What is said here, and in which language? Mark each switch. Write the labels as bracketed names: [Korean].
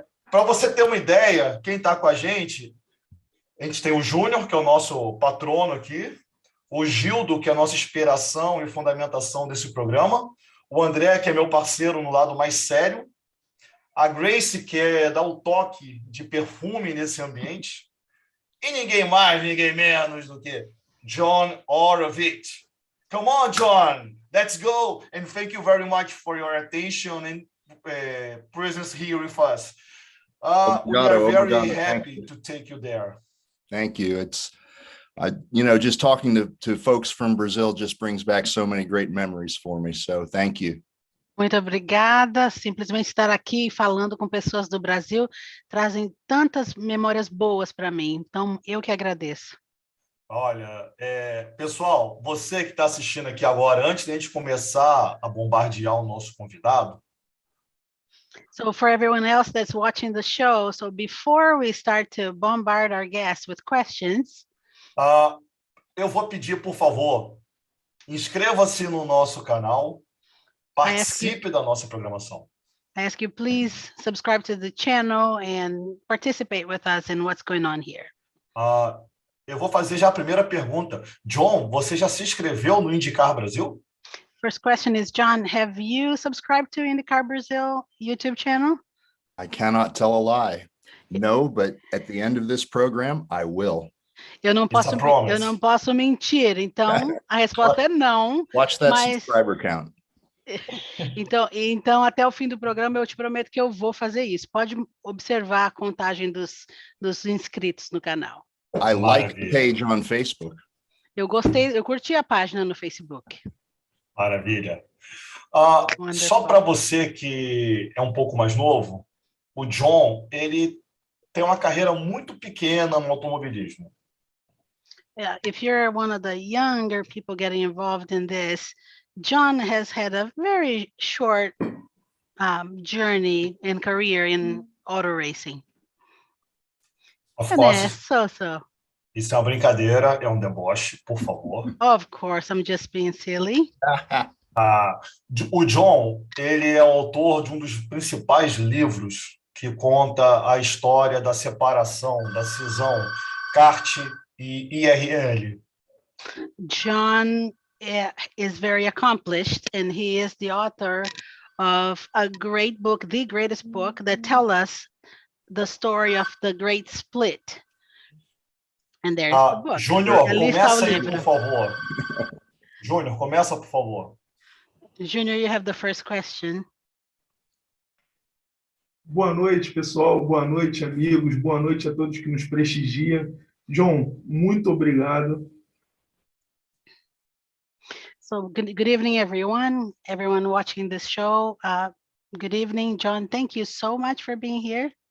[Portuguese] Para você ter uma ideia, quem está com a gente tem o Júnior, que é o nosso patrono aqui, o Gildo, que é a nossa inspiração e fundamentação desse programa, o André, que é meu parceiro no lado mais sério, a Grace, que dá o toque de perfume nesse ambiente, e ninguém mais, ninguém menos do que John Oreovicz. [English] Come on, John, let's go, and thank you very much for your attention and presence here with us. We are very happy to take you there. Thank you. Just talking to folks from Brazil just brings back so many great memories for me. So thank you. [Portuguese] Muito obrigada. Simplesmente estar aqui falando com pessoas do Brasil trazem tantas memórias boas para mim. Então, eu que agradeço. Olha, pessoal, você que está assistindo aqui agora, antes de a gente começar a bombardear o nosso convidado. [English] So for everyone else that's watching the show, so before we start to bombard our guests with questions, [Portuguese] eu vou pedir, por favor, inscreva-se no nosso canal, participe da nossa programação. [English] I ask you, please subscribe to the channel and participate with us in what's going on here. [Portuguese] Eu vou fazer já a primeira pergunta. John, você já se inscreveu no Indycar Brasil? [English] First question is, John, have you subscribed to Indycar Brazil YouTube channel? I cannot tell a lie. No, but at the end of this program, I will. [Portuguese] Eu não posso mentir, então a resposta é não. [English] Watch that subscriber count. [Portuguese] Então, até o fim do programa, eu te prometo que eu vou fazer isso. Pode observar a contagem dos inscritos no canal. [English] I like the page on Facebook. [Portuguese] Eu curti a página no Facebook. Maravilha. Só para você que é um pouco mais novo, o John, ele tem uma carreira muito pequena no automobilismo. [English] Yeah, if you're one of the younger people getting involved in this, John has had a very short journey and career in auto racing. Of course. [Portuguese] Isso é uma brincadeira, é um deboche, por favor. [English] Of course, I'm just being silly. [Portuguese] O John, ele é autor de um dos principais livros que conta a história da separação, da cisão kart e IRL. [English] John is very accomplished, and he is the author of a great book, the greatest book, that tells us the story of the great split. And there's the book. [Portuguese] Júnior, começa aí, por favor. Júnior, começa, por favor. [English] Júnior, you have the first question. [Portuguese] Boa noite, pessoal. Boa noite, amigos. Boa noite a todos que nos prestigiam. John, muito obrigado. [English] So good evening, everyone watching this show. Good evening, John. Thank you so much for being here.